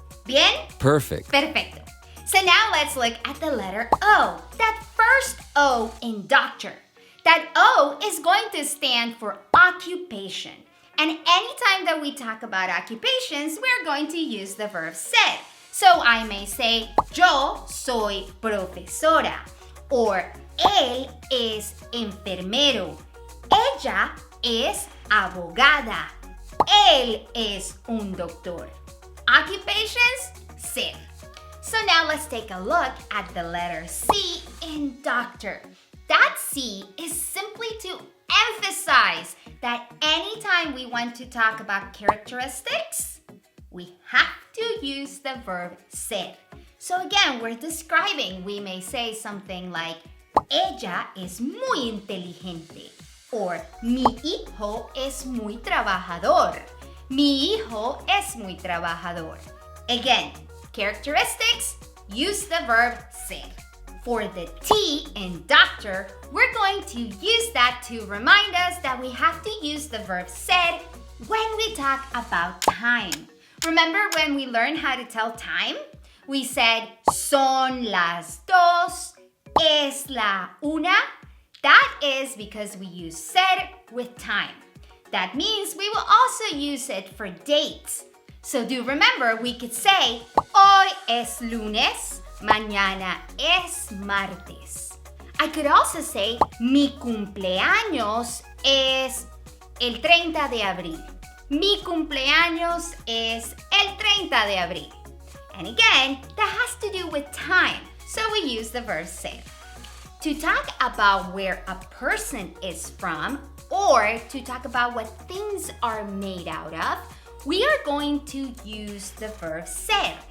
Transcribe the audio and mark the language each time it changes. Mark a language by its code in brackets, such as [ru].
[es] Bien? [en] Perfect. [es] Perfecto. [en] So now let's look at the letter O, that first O in doctor. That O is going to stand for occupation. And anytime that we talk about occupations, we're going to use the verb ser. So I may say, [es] yo soy profesora, or él es enfermero, ella es abogada, él es un doctor. [en] Occupations, ser. So now let's take a look at the letter C in doctor. That C is simply to emphasize that anytime we want to talk about characteristics, we have to use the verb ser. So again, we're describing. We may say something like, [es] ella es muy inteligente, or mi hijo es muy trabajador. Mi hijo es muy trabajador. [en] Again, characteristics, use the verb ser. For the T in doctor, we're going to use that to remind us that we have to use the verb ser when we talk about time. Remember when we learned how to tell time? We said, [es] son las dos, es la una. [en] That is because we use ser with time. That means we will also use it for dates. So do remember, we could say, [es] hoy es lunes, mañana es martes. [en] I could also say, [es] mi cumpleaños es el 30 de abril. Mi cumpleaños es el 30 de abril. [en] And again, that has to do with time, so we use the verb ser. To talk about where a person is from, or to talk about what things are made out of, we are going to use the verb ser.